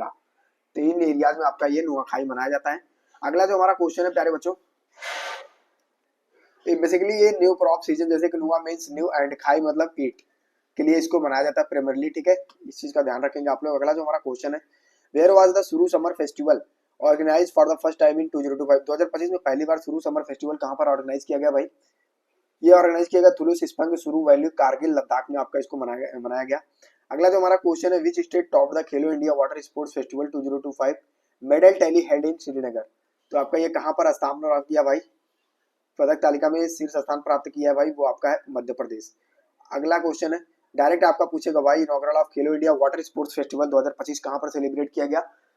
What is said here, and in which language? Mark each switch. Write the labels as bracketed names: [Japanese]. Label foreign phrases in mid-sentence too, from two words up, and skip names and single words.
[Hindi] तो इन एरियाज में आपका ये नुआखाई मनाया जाता है। अगला जो हमारा क्वेश्चन है प्यारे बच्चों, बेसिकली ये [English] new crop season, [Hindi] जैसे कि नुआ [English] means new [Hindi] एंड खाई मतलब ईट के लिए इसको मनाया जाता है प्राइमरली, ठीक है, इस चीज का ध्यान रखेंगे आप लोग। अगला जो हमारा क्वेश्चन है, [English] where was the Suru summer festival organise for the first time in 2025? [Hindi] 2025 में पहली बार सुरू समर फेस्टिवल कहाँ पर ऑर्गेनाइज किया गया भाई? ये ऑर्गेनाइज किया गया थुलू सिस्पंग सुरू वैल्यू कारगिल लद्दाख में आपका इसको मनाया गया। अगला जो हमारा क्वेश्चन है, [English] which state top the Khelo India Water Sports Festival 2025 medal tally held in Srinagar? [Hindi] तो आपका ये कहाँ पर स्थान प्राप्त किया भाई? पदक तालिका में शीर्ष स्थान प्राप्त किया है भाई, वो आपका है मध्य प्रदेश। अगला क्वेश्चन है, डायरेक्ट आपका पूछेगा भाई, [English] inaugural of [Hindi] खेलो इंडिया वाटर स्पोर्ट्स फेस्टिवल 2025 कहाँ पर सेलिब्रेट किया गया?